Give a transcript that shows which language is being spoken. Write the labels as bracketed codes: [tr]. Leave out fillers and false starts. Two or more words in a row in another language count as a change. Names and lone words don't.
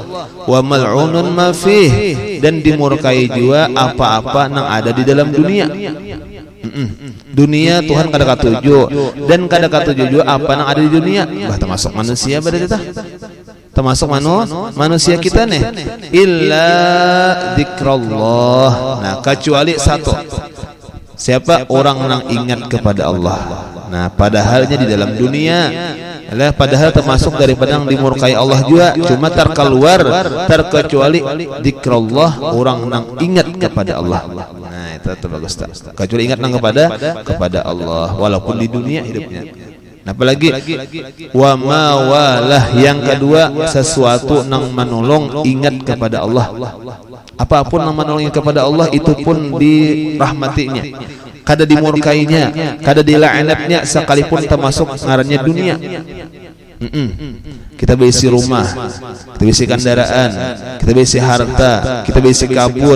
[ar] وملعون ما فيه, [bjn] dan dimurkai juga apa-apa nang ada di dalam dunia. Dunia Tuhan kada katuju dan kada katuju juga apa nang ada di dunia. Bah termasuk manusia berarti tah. Termasuk manusia kita nih [ar] إلا ذكر الله. [bjn] Nah, kecuali satu, siapa orang yang ingat kepada Allah. Nah, padahalnya di dalam dunia padahal termasuk daripada yang dimurkai Allah juga, cuma terkecuali dzikrullah, orang yang ingat kepada Allah. Nah, itu bagus tak? Kecuali ingat kepada Allah walaupun di dunia hidupnya. Apalagi [ar] وما والاه, [bjn] yang kedua sesuatu nang menolong ingat kepada Allah. Apapun nang menolong kepada Allah itu pun dirahmatinya, kada dimurkainya, kada dilaknatnya, sekalipun termasuk ngarannya dunia. Kita berisi rumah, kita berisi kendaraan, kita berisi harta, kita berisi kabun.